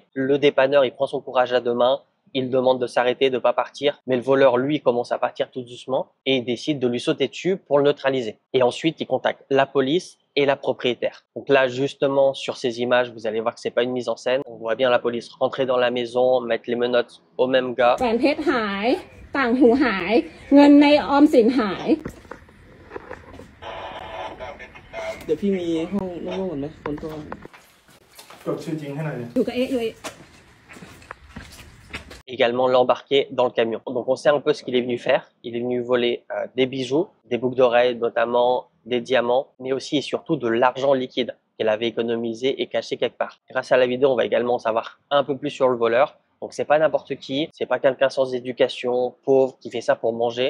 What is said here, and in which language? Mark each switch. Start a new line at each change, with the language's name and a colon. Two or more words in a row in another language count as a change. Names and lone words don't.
French: Le dépanneur, il prend son courage à deux mains, il demande de s'arrêter, de ne pas partir, mais le voleur, lui, commence à partir tout doucement et il décide de lui sauter dessus pour le neutraliser. Et ensuite, il contacte la police et la propriétaire. Donc là, justement, sur ces images, vous allez voir que c'est pas une mise en scène. On voit bien la police rentrer dans la maison, mettre les menottes au même gars.
Thai: แหวนเพชรหายต่างหูหายเงินในออมสินหาย เดี๋ยวพี่มีห้องโล่งๆก่อนไหมคนตัว จดชื่อจริงให้หน่อยดิ อยู่กับเอ๊ะอยู่
French: Également l'embarquer dans le camion. Donc on sait un peu ce qu'il est venu faire. Il est venu voler des bijoux, des boucles d'oreilles notamment, des diamants, mais aussi et surtout de l'argent liquide qu'elle avait économisé et caché quelque part. Grâce à la vidéo, on va également en savoir un peu plus sur le voleur. Donc c'est pas n'importe qui, c'est pas quelqu'un sans éducation, pauvre, qui fait ça pour manger.